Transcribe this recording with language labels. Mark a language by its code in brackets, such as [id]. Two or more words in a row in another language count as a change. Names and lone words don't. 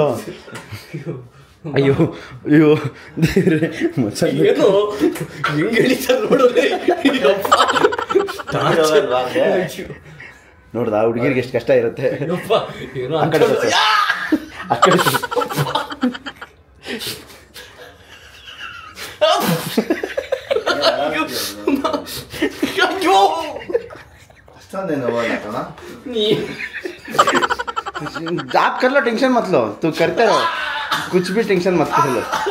[kn] ಅಯ್ಯೋ ಅಯ್ಯೋ ಮಚ್ಚ ನೋಡ್ದ ಹುಡುಗಿರಿಗೆ ಎಷ್ಟು ಕಷ್ಟ ಇರುತ್ತೆ. ಆ ಕಡೆ ಆ ಕಡೆ [hi] आप कर लो, टेंशन मत लो, तू करते रहो, कुछ भी टेंशन मत कर लो.